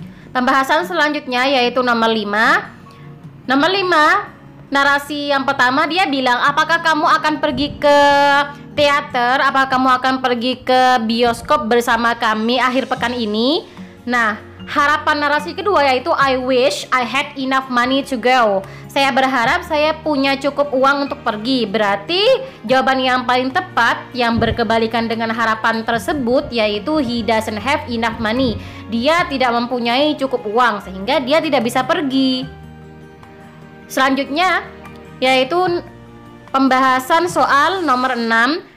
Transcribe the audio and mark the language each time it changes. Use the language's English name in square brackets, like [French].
[Indonesian] Pembahasan selanjutnya yaitu nomor 5. Nomor 5, narasi yang pertama dia bilang, apakah kamu akan pergi ke teater? Apakah kamu akan pergi ke bioskop bersama kami akhir pekan ini? [English] Nah, harapan narasi kedua yaitu I wish I had enough money to go. [Indonesian] Saya berharap saya punya cukup uang untuk pergi. Berarti jawaban yang paling tepat yang berkebalikan dengan harapan tersebut yaitu he doesn't have enough money. Dia tidak mempunyai cukup uang sehingga dia tidak bisa pergi. Selanjutnya yaitu pembahasan soal nomor 6.